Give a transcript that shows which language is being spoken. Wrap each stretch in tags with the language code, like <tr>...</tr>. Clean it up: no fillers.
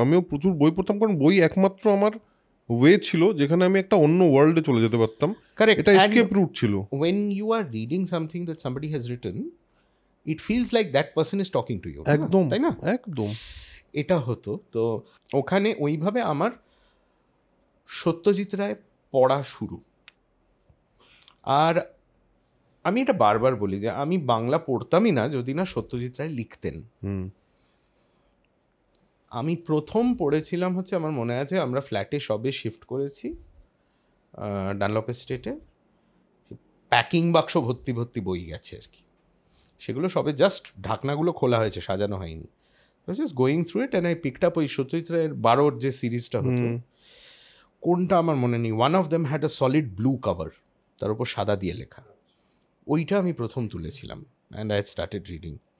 <bn>আমিও প্রচুর বই পড়তাম, কারণ বই একমাত্র আমার ওয়ে ছিল যেখানে আমি একটা অন্য ওয়ার্ল্ডে চলে যেতে পারতাম। এটা এসকেপ রুট ছিল।</bn> <en>When you are reading something that somebody has written, it feels like that person is talking to you.</en> <bn>একদম, তাই না? একদম এটা হতো। তো ওখানে ওইভাবে আমার সত্যজিৎ রায় পড়া শুরু। আর আমি এটা বারবার বলি যে আমি বাংলা পড়তামই না যদি না সত্যজিৎ রায় লিখতেন। আমি প্রথম পড়েছিলাম হচ্ছে, আমার মনে আছে, আমরা ফ্ল্যাটে সবে শিফট করেছি ডানলপ এস্টেটে, প্যাকিং বাক্স ভর্তি বই গেছে আর কি। সেগুলো সবে জাস্ট ঢাকনাগুলো খোলা হয়েছে, সাজানো হয়নি।</bn> <en>was just going through it and I picked up</en> <bn>ওই সত্যজিৎ রায়ের 12 যে সিরিজটা হতো, কোনটা আমার মনে নেই,</bn> <en>one of them had a solid blue cover,</en> <bn>তার উপর সাদা দিয়ে লেখা, ওইটা আমি প্রথম তুলেছিলাম</bn> <en>and I had started reading.</en>